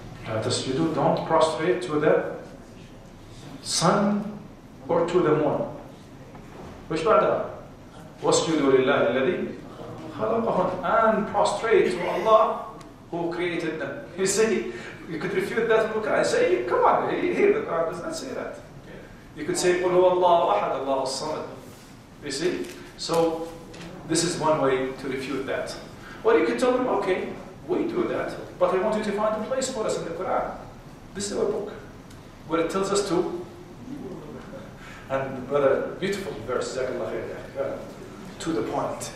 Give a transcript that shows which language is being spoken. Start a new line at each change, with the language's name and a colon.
Arabic: تسجدوا,
English: don't prostrate to the sun or to the moon.
Arabic: وش بعدها؟ واسجدوا لله الذي خلقهن,
English: and prostrate to Allah who created them. You see, you could refute that in the Quran. Say, come on, here the Quran does not say that. You could say,
Arabic: قل هو الله أحد الله الصمد.
English: You see? So this is one way to refute that. Or you could tell them, okay, we do that, but I want you to find a place for us in the Quran. This is our book, where it tells us to. And brother, beautiful verse, to the point.